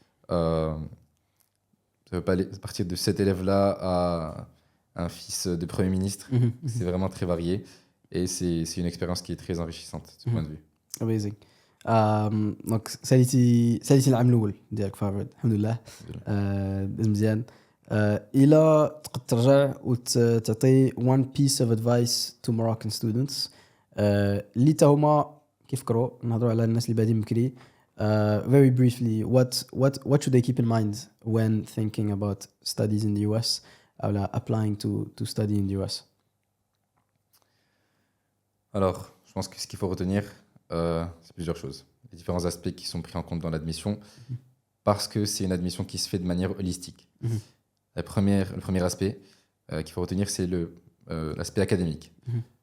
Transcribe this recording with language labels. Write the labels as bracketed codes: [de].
[fr] Euh, Ça peut pas partir de cet élève-là à un fils de Premier ministre. Mhm. C'est vraiment très varié et c'est une expérience qui est très enrichissante de ce point de vue. [en] Amazing. [ar] دونك ساليتي العام الاول ديالك في هارفارد الحمد لله. داز مزيان. الى تقدر ترجع وتعطي [en] one piece of advice to Moroccan students [ar] اللي تا هما كيفكروا نهضروا على الناس اللي بادين بكري. [en] Very briefly, what should they keep in mind when thinking about studies in the US or applying to study in the US? [fr] Alors, je pense que ce qu'il faut retenir, c'est plusieurs choses. Les différents aspects qui sont pris en compte dans l'admission, parce que c'est une admission qui se fait de manière holistique. Mhm. Le premier aspect qu'il faut retenir, c'est l'aspect académique. Mhm.